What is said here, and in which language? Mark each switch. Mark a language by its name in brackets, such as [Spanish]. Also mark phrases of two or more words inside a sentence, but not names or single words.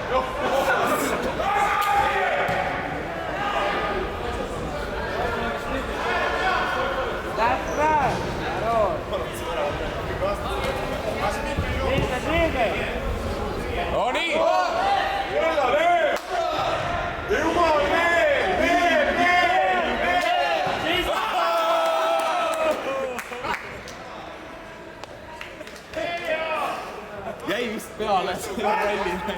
[English] That's right! [Russian] Хорош! Двигай, двигай! [Estonian] No nii! Jäi vist peale selle ralli.